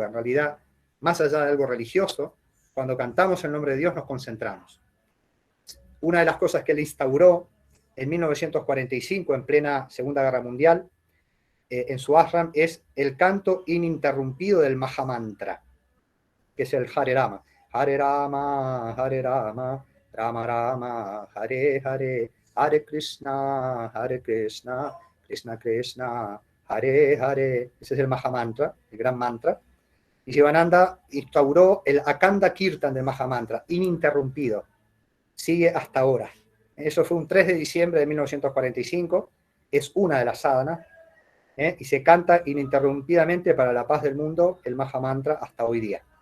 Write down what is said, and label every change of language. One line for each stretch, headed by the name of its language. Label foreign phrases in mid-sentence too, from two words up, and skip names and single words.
Spanish: En realidad, más allá de algo religioso, cuando cantamos el nombre de Dios nos concentramos. Una de las cosas que él instauró en 1945, en plena Segunda Guerra Mundial, en su ashram, es el canto ininterrumpido del Mahamantra, que es el Hare Rama. Hare Rama, Hare Rama, Rama Rama, Hare Hare, Hare Krishna, Krishna Krishna, Hare Hare. Ese es el Mahamantra, el gran mantra. Y Sivananda instauró el Akanda Kirtan del Mahamantra, ininterrumpido. Sigue hasta ahora. Eso fue un 3 de diciembre de 1945. Es una de las sadhanas. Y se canta ininterrumpidamente para la paz del mundo el Mahamantra hasta hoy día.